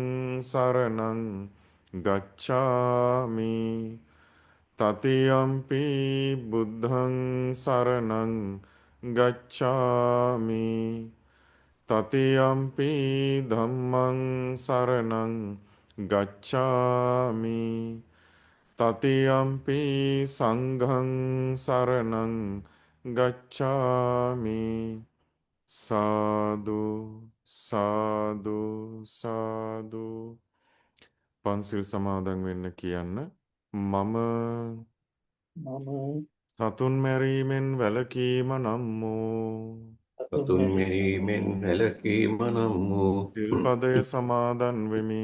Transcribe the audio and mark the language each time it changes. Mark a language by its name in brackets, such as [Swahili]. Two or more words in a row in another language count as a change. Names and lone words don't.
[Pali] සරණං ගච්ඡාමි තතියම්පි බුද්ධං සරණං ගච්ඡාමි තතියම්පි ධම්මං සරණං ගච්ඡාමි තතියම්පි සංඝං සරණං ගච්ඡාමි [Sinhala] සාදු සාදු සාදු පන්සිල් සමාදන් වෙන්න කියන්න මම මම සතුන් මැරීමෙන් වැළකීම නම් වූ සතුන් මෙරීමෙන් වැළකීම නම් වූ සිල්පදය සමාදන් වෙමි.